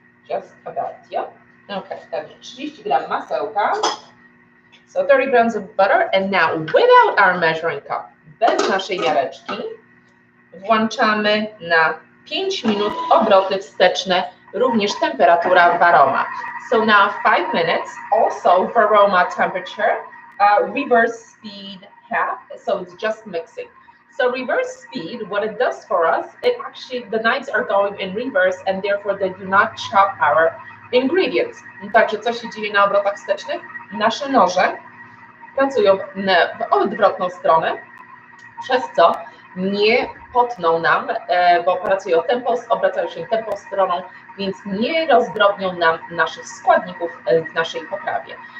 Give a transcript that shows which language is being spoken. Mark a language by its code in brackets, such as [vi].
[en] Just about, yeah. [pl] Okay, także 30 gram masełka. [en] So 30 grams of butter, and now without our measuring cup, [pl] bez naszej miareczki, włączamy na 5 minut obroty wsteczne, również temperatura Varoma. [en] So now 5 minutes, also Varoma temperature, reverse speed half, so it's just mixing. So reverse speed, what it does for us, it actually, the knives are going in reverse and therefore they do not chop our ingredients. [pl] Także co się dzieje na obrotach wstecznych? Nasze noże pracują w odwrotną stronę, przez co nie potną nam, bo pracują obracają się tempą stroną, więc nie rozdrobnią nam naszych składników w naszej potrawie.